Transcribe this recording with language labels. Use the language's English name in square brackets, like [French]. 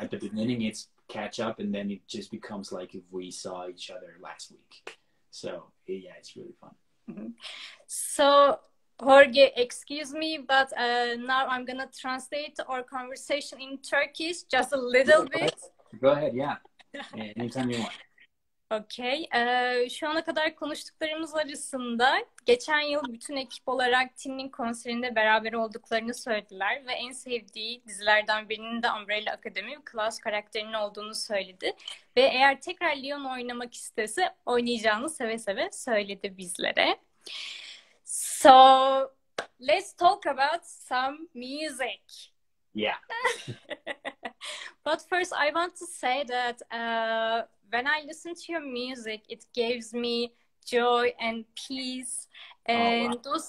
[English] at the beginning it's catch up and then it just becomes like if we saw each other last week. So yeah, it's really fun. Mm-hmm. So, Jorge, excuse me, but now I'm gonna translate our conversation in Turkish just a Yeah, little go ahead. bit. Go ahead, yeah. Anytime you want. Okay. [Turkish] Şu ana kadar konuştuklarımız arasında geçen yıl bütün ekip olarak Tini'nin konserinde beraber olduklarını söylediler ve en sevdiği dizilerden birinin de Umbrella Academy ve Klaus karakterinin olduğunu söyledi. Ve eğer tekrar Leon oynamak istese oynayacağını seve seve söyledi bizlere. [English] So, let's talk about some music. Yeah. But first, I want to say that when I listen to your music, it gives me joy and peace, Oh wow.